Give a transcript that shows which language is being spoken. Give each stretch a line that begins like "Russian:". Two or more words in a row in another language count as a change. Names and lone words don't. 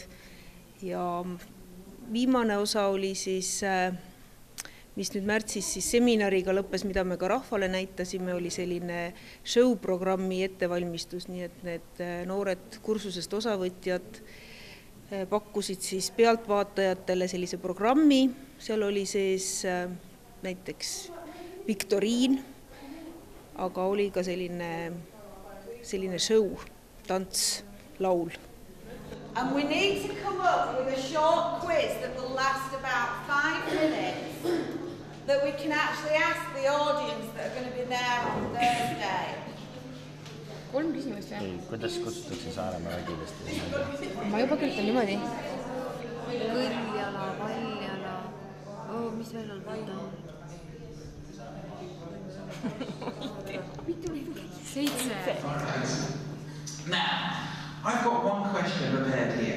Estonian: Ja viimane osa oli siis, mis nüüd märtsis siis seminariga lõppes, mida me ka rahvale näitasime, oli selline show-programmi ettevalmistus, nii et need noored kursusest osavõtjad pakkusid siis pealtvaatajatele sellise programmi. Seal oli sees näiteks viktoriin, aga oli ka selline show, tants, laul.
English: And we need to come up with a short quiz that will last about 5 minutes that we can actually ask the audience that are going to be there on Thursday.
Estonian: 3 küsimust või? Ei, kuidas kutsutakse Saaremaa vägidest? Ma juba kirjutan niimoodi. Kõljala, Valjala, mis veel on võtta? 7.
English: Now, I've got one question prepared here.